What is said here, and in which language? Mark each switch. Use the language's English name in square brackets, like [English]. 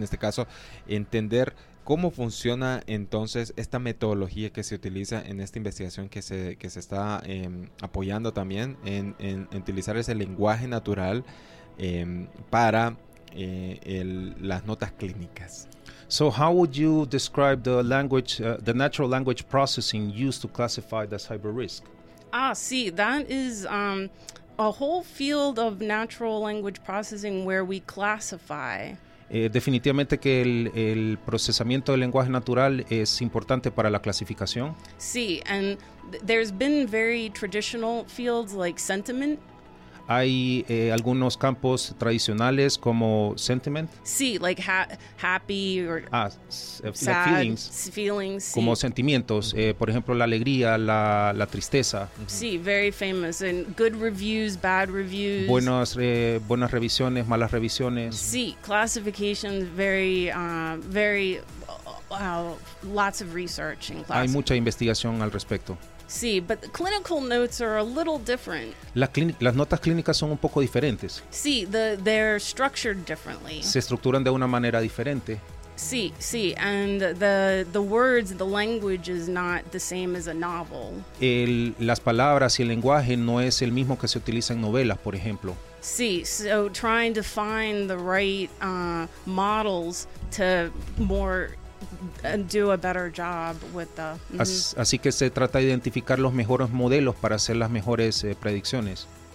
[Spanish] En este caso, entender cómo funciona entonces esta metodología que se utiliza en esta investigación que se está apoyando también en utilizar ese lenguaje natural para las notas clínicas. [English] So how would you describe the language, the natural language processing used to classify the cyber risk? Ah, sí, that is a whole field of natural language processing where we classify. [Spanish] Definitivamente que el procesamiento del lenguaje natural es importante para la clasificación. [English] Sí, and there's been very traditional fields like sentiment. [Spanish] Hay algunos campos tradicionales como sentiment. [English] Sí, like happy or sad, like feelings. Feelings, sí. [Spanish] Como sentimientos, por ejemplo, la alegría, la tristeza. [English] Mm-hmm. Sí, very famous. And good reviews, bad reviews. [Spanish] Buenas revisiones, malas revisiones. [English] Sí, classifications, very, lots of research in classification. [Spanish] Hay mucha investigación al respecto. [English] Sí, but the clinical notes are a little different. [Spanish] Las notas clínicas son un poco diferentes. [English] Sí, they're structured differently. [Spanish] Se estructuran de una manera diferente. [English] Sí, sí, and the words, the language is not the same as a novel. [Spanish] Las palabras y el lenguaje no es el mismo que se utiliza en novelas, por ejemplo. [English] Sí, so trying to find the right models to more... And do a better job with the. Mm-hmm. [Spanish] Así que se trata de identificar los mejores modelos para hacer las mejores predicciones.